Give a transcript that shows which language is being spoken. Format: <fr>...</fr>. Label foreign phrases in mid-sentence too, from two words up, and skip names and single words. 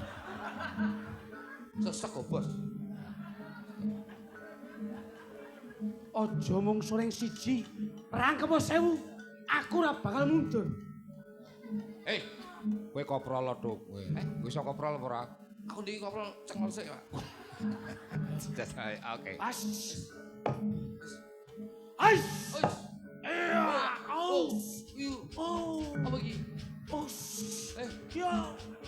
<jv>Sesek kok, Bos. Aja mung soreng siji, rangkep 1000. Aku ora bakal mundur. Hei, Kowe koprol lho, Duk. Kowe iso koprol apa ora? aku ndiki koprol cengol sik, Pak. Oke. As. As. Wis. Aus. Iu, Oh. apa iki? Aus. Eh, Ya.</jv>